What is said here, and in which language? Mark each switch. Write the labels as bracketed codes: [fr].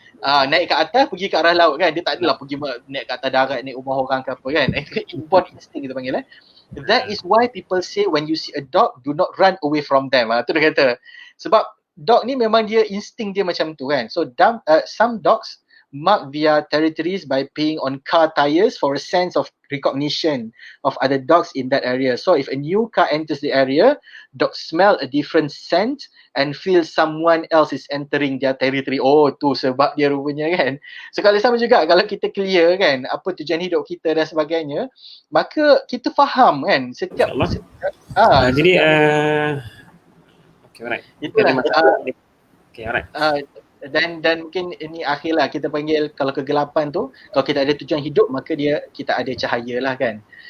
[ms] Naik ke atas pergi ke arah laut kan, dia tak adalah pergi naik ke atas darat, naik rumah orang ke apa kan. [en] Inborn instinct [ms] kita panggil [en] That is why people say when you see a dog, do not run away from them. [ms] Tu dia kata. Sebab dog ni memang dia insting dia macam tu kan. [en] So some dogs mark their territories by peeing on car tires for a sense of recognition of other dogs in that area. So if a new car enters the area, dogs smell a different scent and feel someone else is entering their territory. [ms] Oh, tu sebab dia rupanya kan. So kalau sama juga, kalau kita clear kan apa tujuan hidup kita dan sebagainya, maka kita faham kan setiap jadi okay, alright. Itulah okay, alright. Dan mungkin ini akhirlah kita panggil, kalau kegelapan tu, kalau kita ada tujuan hidup, maka kita ada cahaya lah kan.